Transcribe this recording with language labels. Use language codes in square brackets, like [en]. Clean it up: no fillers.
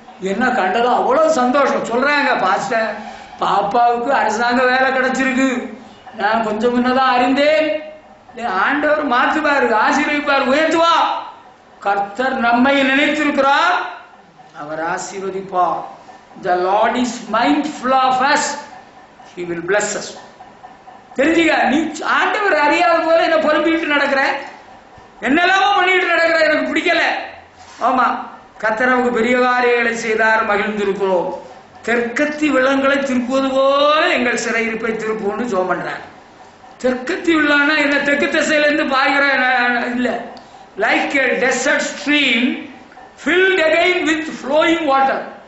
[ta] என்ன கண்டதும் அவ்வளவு சந்தோஷம். சொல்றாங்க, பாஸ்டர் பாப்பாவுக்கு அரசாங்க வேலை கிடைச்சிருக்கு. நான் கொஞ்சம் முன்னதான் அறிந்தேன். ஆண்டவர் மாற்றுவார், ஆசீர்வதிப்பார், உயர்த்துவா. கர்த்தர் நம்மை நினைத்திருக்கிறார், அவர் ஆசீர்வதிப்பார். [en] The Lord is mindful of us, He will bless us. [ta] தெரிஞ்சுக்க, நீ ஆண்டவர் அறியாத போல என்ன பொறுப்பிட்டு நடக்கிற, என்னெல்லாமோ பண்ணிட்டு நடக்கிற, எனக்கு பிடிக்கல. ஆமா, கர்த்தர் நமக்கு பெரிய காரியங்களை செய்தார், மகிழ்ந்திருக்கிறோம். தெற்கத்தி வெள்ளங்களை திருப்புவது போல எங்கள் சிறையிருப்பை திருப்புன்னு ஜெபம் பண்றாங்க. தெற்கத்தி வெள்ளம்னா என்ன? தெற்கு திசையில இருந்து பாய்கிற இல்ல. [en] Like a desert stream filled again with flowing water.